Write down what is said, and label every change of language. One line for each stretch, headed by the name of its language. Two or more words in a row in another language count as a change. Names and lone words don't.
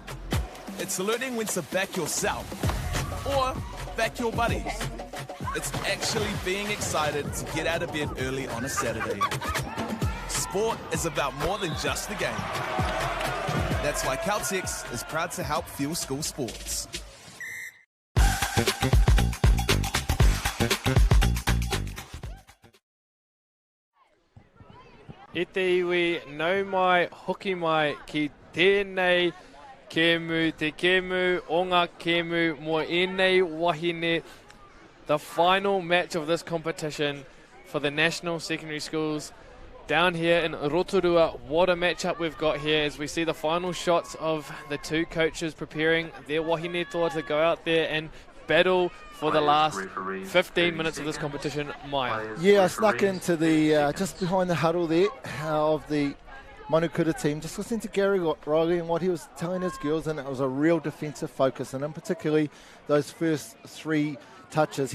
English: It's learning when to back yourself or back your buddies. It's actually being excited to get out of bed early on a Saturday. Sport is about more than just the game. That's why Caltex is proud to help fuel school sports.
Māori: E te iwi, nau mai, hoki mai, ki tēnei kemu, te kemu, o ngā kemu, mo enei wahine.
English: The final match of this competition for the National Secondary Schools down here in Rotorua. What a matchup we've got here as we see the final shots of the 2 coaches preparing their
Māori: wahine toa
English: to go out there and battle for the last 15 minutes of this competition. Maya. Yeah, I snuck into the, just behind the huddle there of the Manukura team, just listening to Gary Riley and what he was telling his girls, and it was a real defensive focus, and in particularly those first 3 touches.